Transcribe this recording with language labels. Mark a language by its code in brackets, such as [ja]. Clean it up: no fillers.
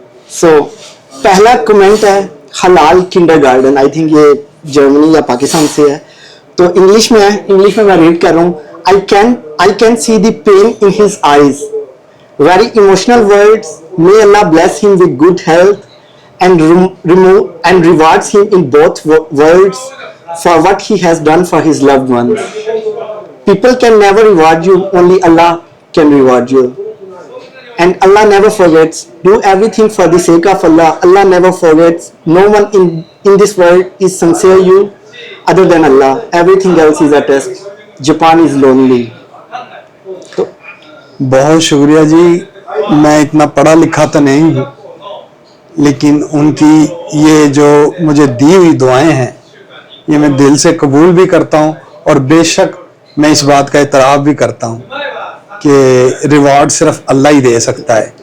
[hi] सो पहला कमेंट है हलाल किंडरगार्टन, आई थिंक ये जर्मनी या पाकिस्तान से है, तो इंग्लिश में है, इंग्लिश में मैं रीड कर रहा हूँ. [en] I can see the pain in his eyes, very emotional words, may Allah bless him with good health and remove and rewards him in both worlds for what he has done for his loved ones. People can never reward you, only Allah can reward you. And Allah never forgets. Do everything for the sake of Allah. Allah never forgets. No one in this world is sincere you other than Allah. Everything else is a test. Japan is lonely. तो [hi] बहुत शुक्रिया जी. मैं इतना पढ़ा लिखा तो नहीं हूँ, लेकिन उनकी ये जो मुझे दी हुई दुआएं हैं ये मैं दिल से कबूल भी करता हूँ, और बेशक मैं इस बात का इतराफ़ भी करता हूँ कि रिवॉर्ड सिर्फ अल्लाह ही दे सकता है,